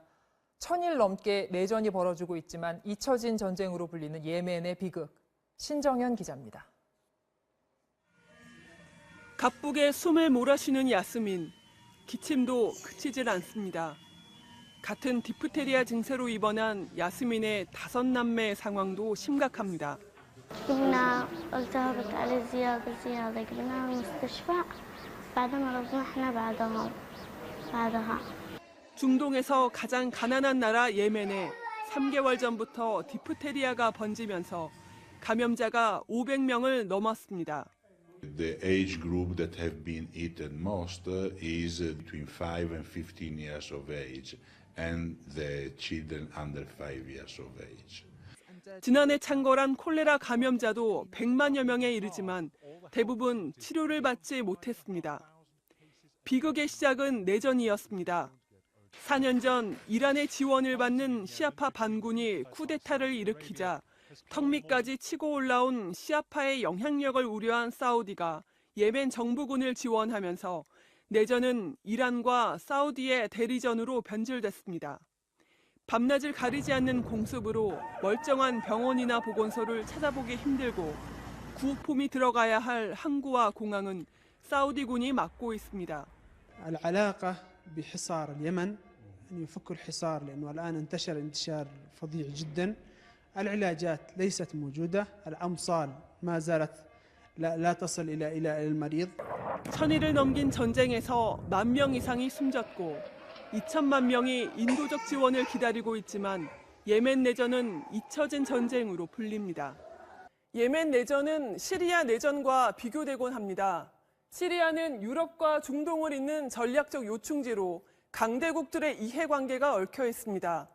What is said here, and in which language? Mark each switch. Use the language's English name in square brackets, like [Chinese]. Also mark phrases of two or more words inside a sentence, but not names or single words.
[Korean] 1000일 넘게 내전이 벌어지고 있지만 잊혀진 전쟁으로 불리는 예멘의 비극. 신정현 기자입니다. 가쁘게 숨을 몰아쉬는 야스민. 기침도 그치질 않습니다. 같은 디프테리아 증세로 입원한 야스민의 5남매의 상황도 심각합니다. [Arabic] جبنا التهبت عليه زيادة جبناها المستشفى بعدين مرضنا احنا بعدها [Korean] 중동에서 가장 가난한 나라 예멘에 3개월 전부터 디프테리아가 번지면서 감염자가 500명을 넘었습니다. [English] The age group that have been eaten most is between 5 and 15 years of age, and the children under 5 years of age. [Korean] 지난해 창궐한 콜레라 감염자도 100만여 명에 이르지만 대부분 치료를 받지 못했습니다. 비극의 시작은 내전이었습니다. 4년 전 이란의 지원을 받는 시아파 반군이 쿠데타를 일으키자 턱 밑까지 치고 올라온 시아파의 영향력을 우려한 사우디가 예멘 정부군을 지원하면서 내전은 이란과 사우디의 대리전으로 변질됐습니다. 밤낮을 가리지 않는 공습으로 멀쩡한 병원이나 보건소를 찾아보기 힘들고 구호품이 들어가야 할 항구와 공항은 사우디군이 막고 있습니다. [Arabic] العلاقة بحصار اليمن أن يفك الحصار لأنه الآن انتشار فظيع جدا. العلاجات ليست موجودة. الأمصال ما زالت لا تصل إلى المريض. [Korean] 천일을 넘긴 전쟁에서 10,000명 이상이 숨졌고 2천만 명이 인도적 지원을 기다리고 있지만 예멘 내전은 잊혀진 전쟁으로 불립니다. 예멘 내전은 시리아 내전과 비교되곤 합니다. 시리아는 유럽과 중동을 잇는 전략적 요충지로 강대국들의 이해관계가 얽혀 있습니다.